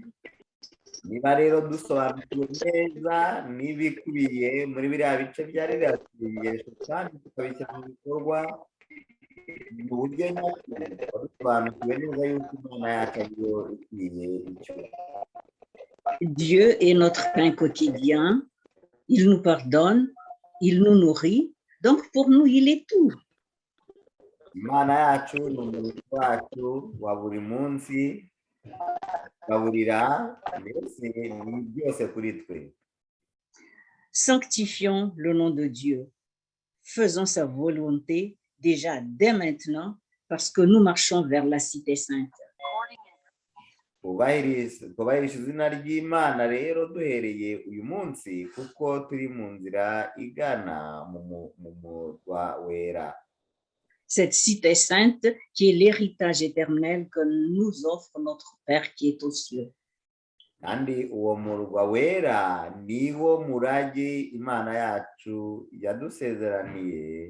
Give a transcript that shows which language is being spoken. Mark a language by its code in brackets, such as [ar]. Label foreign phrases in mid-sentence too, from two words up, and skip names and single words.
[rw] Niba rero dusobanukiwe neza n'ibikubiye muri biriya bice bya ririya sengesho kandi tukabishyira mu bikorwa mu buryo nyakuri, dusobanukiwe neza yuko Imana yacu ariyo ikwiye icyo. [fr] Dieu est notre pain quotidien, il nous pardonne, il nous nourrit, donc pour nous, il est tout. [rw] Imana yacu ni umubiri wacu wa buri munsi, gaburira mbese ni byose kuri twe. [fr] Sanctifions le nom de Dieu, faisons sa volonté déjà dès maintenant, parce que nous marchons vers la cité sainte. [rw] twubahirisha izina ry'Imana rero duhereye uyu munsi kuko turi mu nzira igana mu murwa wera. [fr] Cette cité sainte qui est l'héritage éternel que nous offre notre Père qui est aux cieux. [rw] Kandi uwo murwa wera niwo murage Imana yacu yadusezeraniye.